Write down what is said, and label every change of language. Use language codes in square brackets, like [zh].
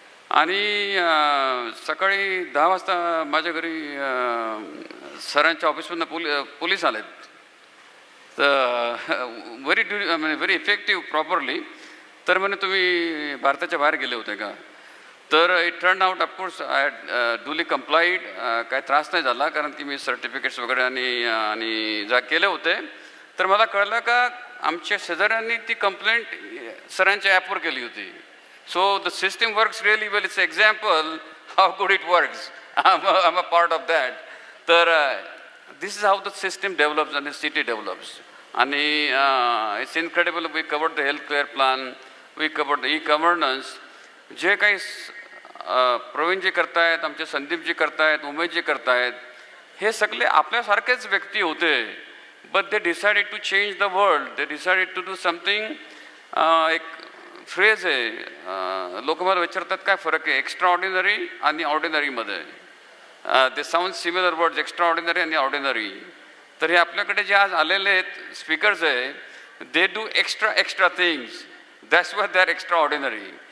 [mr] आणि सकाळी 10 वाजता माझ्या घरी सरांच्या ऑफिसमधनं पोलीस आलेत. [en] तर very effective properly. [mr] तर म्हणे तुम्ही भारताच्या बाहेर गेले होते का? [en] तर it turn out of course I had duly complied. [mr] काय त्रास नाही झाला कारण की मी सर्टिफिकेट्स वगैरे आणि जा केले होते. तर मला कळलं का आमच्या शेजाऱ्यांनी ती कंप्लेंट सरांच्या ॲपवर केली होती. [en] So the system works really well. It's an example how good it works. I'm a part of that. तर this is how the system develops and the city develops. आणि it's incredible. We covered the healthcare plan. We covered the e-governance. [mr] जे काही प्रवीणजी करतायत, आमचे संदीपजी करतायत, उमेशजी करतायत, हे सगळे आपल्यासारखेच व्यक्ती होते. [en] But they decided to change the world. They decided to do something. [mr] एक फ्रेज आहे, लोक मला विचारतात काय फरक आहे एक्स्ट्रा ऑर्डिनरी आणि ऑर्डिनरीमध्ये. [en] ते sound similar words, extraordinary आणि ordinary. [mr] तर हे आपल्याकडे जे आज आलेले आहेत [en] Speakers आहे, they do extra things, that's why they are extraordinary.